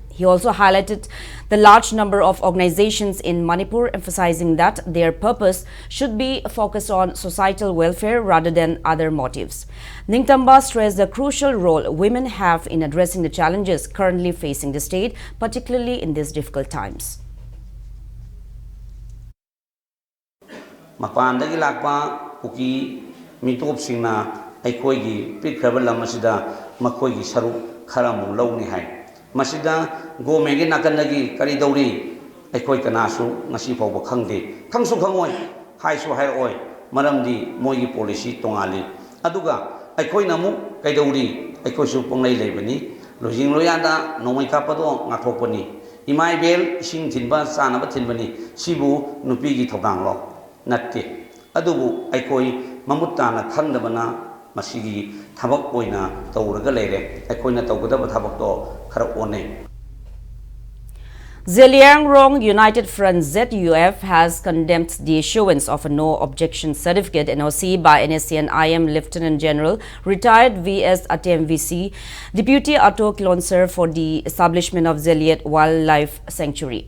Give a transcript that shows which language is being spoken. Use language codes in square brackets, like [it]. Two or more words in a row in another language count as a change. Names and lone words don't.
[en] He also highlighted the large number of organizations in Manipur, emphasizing that their purpose should be focused on societal welfare rather than other motives. Ningtamba stressed the crucial role women have in addressing the challenges currently facing the state, particularly in these difficult times. [mni] Mapandagi lakpa kuki mitop singna aikoigi pikraba lamasida makoigi saru kharamu lawni hai masida go megi nakandagi kari dauri aikoi kanasu ngasi fawba khangde khangsu khangoi haisu hairoi maramdi moigi policy tongali aduga aikoi namu kaidauri aikoisu ponglai lebani lojing loyada nomai kapado ngathokpani imai bel sing thinba sanaba thinbani sibu nupi gi thokang lo Natti adubu aikoi mamutana khangdabana masigi thabak oina tawraga leire aikoina tawgadaba thabakto khara one. [en] Zeliangrong United Front ZUF has condemned the issuance of a no objection certificate NOC by NSCN IM Lieutenant General retired VS Atem VC Deputy Ato Kilonser for the establishment of Zeliat Wildlife Sanctuary.